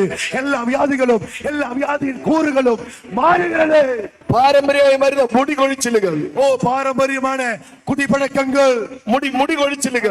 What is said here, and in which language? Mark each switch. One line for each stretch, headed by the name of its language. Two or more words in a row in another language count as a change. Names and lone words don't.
Tamil: எல்லா வியாதிகளும், எல்லா வியாதியின் கூறுகளும் மாறுகிறது.
Malayalam: പാരമ്പര്യമായി വരുന്ന മുടി കൊഴിച്ചിലുകൾ,
Tamil: ஓ பாரம்பரியமான குடிப்பழக்கங்கள்,
Malayalam: മുടി കൊഴിച്ചിലുകൾ,